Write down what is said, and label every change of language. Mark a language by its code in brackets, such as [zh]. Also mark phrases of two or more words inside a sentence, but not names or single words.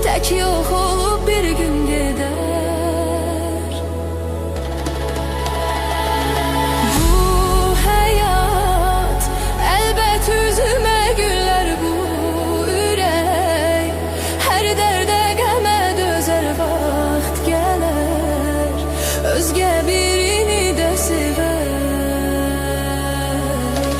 [tr] Tek yok olup bir gün gider. Bu hayat elbet üzüme güller, [az] bu ürek her derde qəmə dözər, vaxt gələr özgə birini də sevər.